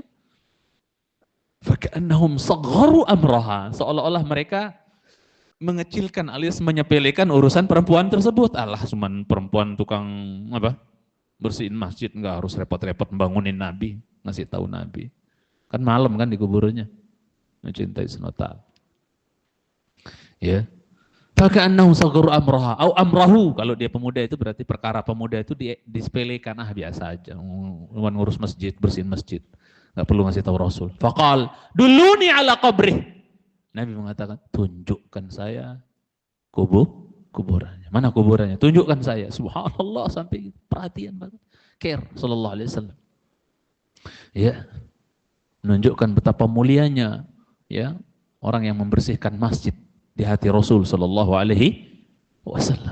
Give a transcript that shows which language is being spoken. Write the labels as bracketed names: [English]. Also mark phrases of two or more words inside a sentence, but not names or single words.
[Arabic] فكأنهم صغروا أمرها, [Indonesian] seolah-olah mereka mengecilkan alias menyepelekan urusan perempuan tersebut. Alah, cuman perempuan tukang apa? Bersihin masjid, nggak harus repot-repot bangunin Nabi, ngasih tahu Nabi. Kan malam kan di kuburnya. Mencintai sunata. Ya. [Arabic] فكأنهم صغروا أمرها أو أمره. [Indonesian] Kalau dia pemuda itu berarti perkara pemuda itu disepelekan, biasa aja. Ngurus masjid, bersihin masjid. Enggak perlu ngasih tahu Rasul. [Arabic] فقال دلوني على قبره." [Indonesian] Nabi mengatakan, "Tunjukkan saya kuburannya. Mana kuburannya? Tunjukkan saya." Subhanallah, sampai perhatian banget. Care [Arabic] صلى الله عليه وسلم. [Indonesian] Ya. Menunjukkan betapa mulianya ya orang yang membersihkan masjid di hati Rasul [Arabic] صلى الله عليه وسلم.